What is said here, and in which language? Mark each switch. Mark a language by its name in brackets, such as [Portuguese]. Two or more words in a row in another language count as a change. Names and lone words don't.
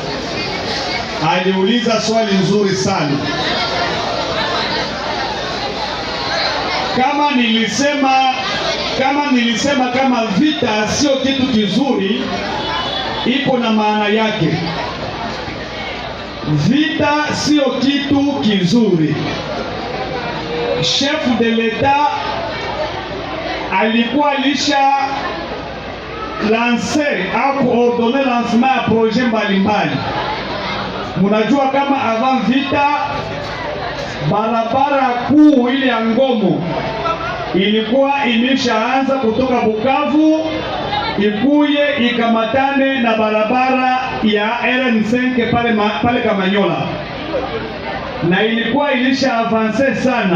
[Swahili] Aliuliza swali nzuri sana. Kama vita sio kitu kizuri, ipo na maana yake. Vita sio kitu kizuri. [French] Chef de l'État [Swahili] alikuwa alisha [French] lancer au coordonner lancement [Swahili] ya projet mbalimbali. Munajua kama avant vita barabara kuu ile ya Ngomo ilikuwa imeshaanza kutoka Bukavu ikuye ikamatane na barabara ya RN5 pale Kamanyola, na ilikuwa ilisha avance sana.